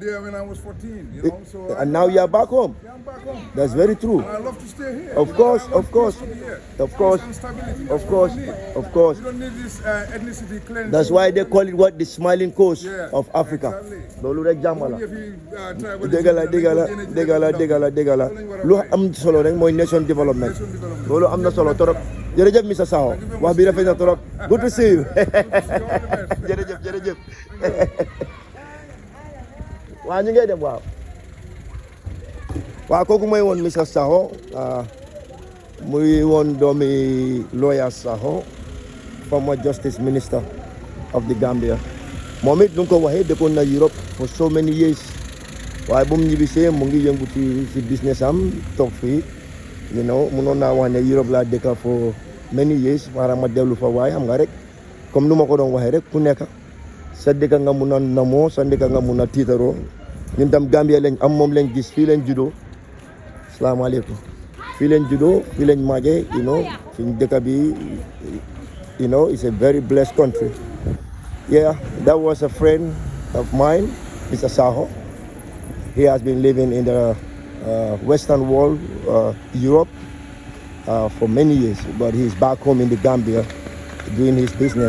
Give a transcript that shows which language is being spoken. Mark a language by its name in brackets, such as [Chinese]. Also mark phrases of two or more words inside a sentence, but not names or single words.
[English] and now you are back home that's very true of course that's why they call it what the smiling coast of Africa [Wolof] loolu rek jàmm la dëgg la lu am solo rek mooy [English] nation development [Wolof] loolu am na solo torop jërëjëf monsieur Sakho wax bi rafet na torop [English] good to see you [Wolof] jërëjëf waaw ñu ngi dem waaw kooku mooy woon monsieur Sakho muy woon doomi lawyer Sakho [English] former justice minister of the Gambia [Wolof] moom it nu ko waxee dëkkoon na Europe [English] for so many years [Wolof] waaye bu mu ñibbisee mu ngi yëngu ci business am toog fii mënoon naa wax ne Europe laa dëkka [English] for many years [Wolof] maanaam ma dellu fa waaye xam nga rek comme nu ma ko doon waxee rek ku nekk sa dëkk nga mun a namoo sa dëkk nga mun a tiitaroo ñun tam Gambia lañ am moom lañ gis fii lañ juddoo salaamaaleykum fii lañ juddoo fii lañ màggee suñ dëkk bi [English] it's a very blessed country yeah that was a friend of mine Mr. Sakho. He has been living in the Western world, Europe, for many years, but he's back home in the Gambia doing his business.